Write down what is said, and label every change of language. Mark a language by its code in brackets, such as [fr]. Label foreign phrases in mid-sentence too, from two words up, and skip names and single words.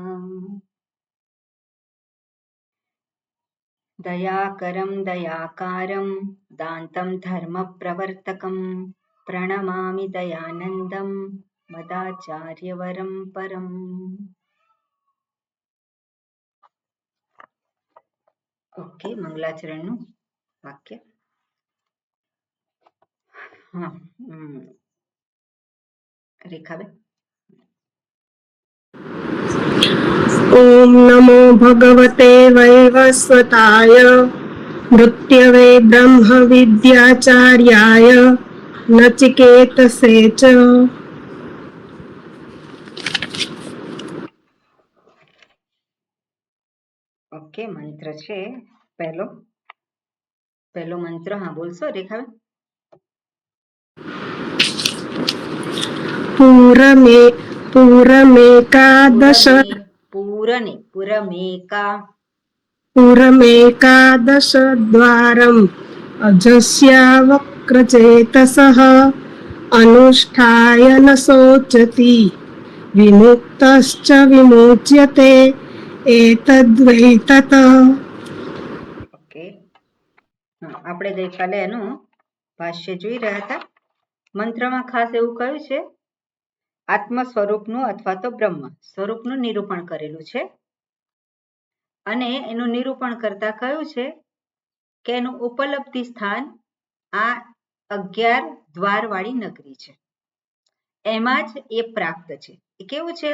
[sa] दयाकरं दयाकारं दान्तं धर्मप्रवर्तकं, प्रणमामि दयानन्दं मदाचार्यवरं परम्। [gu] ओके, मंगलाचरणનું વાક્ય. રેખાબેન. [sa] ओम नमो भगवते वैवस्वताय मृत्यवे ब्रह्म विद्याचार्याय नचिकेतसे च। [gu] ઓકે, મંત્ર છે પહેલો મંત્ર. હા, બોલશો રેખાબેન? [sa] पुरमेकादशद्वारम् अजस्यावक्रचेतसः अनुष्ठाय न शोचति विमुक्तश्च विमुच्यते एतद्वै तत्. [gu] ઓકે, આપણે ગઈકાલે એનું ભાષ્ય જોઈ રહ્યા હતા. મંત્રમાં ખાસ એવું કહ્યું છે, આત્મ સ્વરૂપનું અથવા તો બ્રહ્મ સ્વરૂપનું નિરૂપણ કરેલું છે. અને એનું નિરૂપણ કરતા કહ્યું છે કે એનું ઉપલબ્ધિ સ્થાન આ 11 દ્વારવાળી નગરી છે, એમાં જ એ પ્રાપ્ત છે.